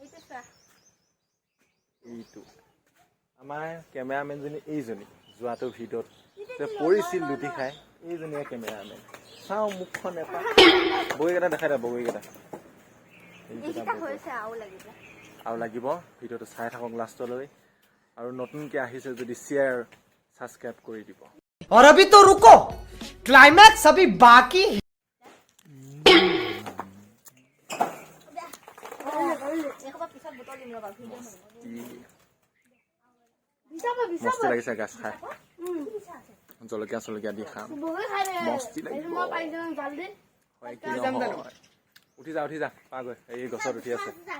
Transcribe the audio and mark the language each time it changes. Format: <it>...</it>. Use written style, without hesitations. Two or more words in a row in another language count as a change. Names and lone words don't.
<as>এইটো আমাৰ কেমেৰামেনজনী, এইজনী যোৱাটো ভিডিঅ'ত যে পৰিছিল লুটি খাই, এইজনীয়ে কেমেৰামেন। চাওঁ মুখখন এপাক, বগৰীকেইটা দেখাই দে। বগৰীকেইটা আৰু লাগিব। ভিডিঅ'টো চাই থাকক লাষ্টলৈ। আৰু নতুনকৈ আহিছে যদি</as> <en>share subscribe</en> <as>কৰি দিব।</as> <hi>और अभी तो रुको, क्लाइमैक्स अभी बाकी है।</hi> <as>মস্তি লাগিছে গাছ খাই, জলকীয়া চলকীয়া দি খাম, মস্তি লাগিব। উঠি যা পাগৈ, এই গছত উঠি আছে।</as>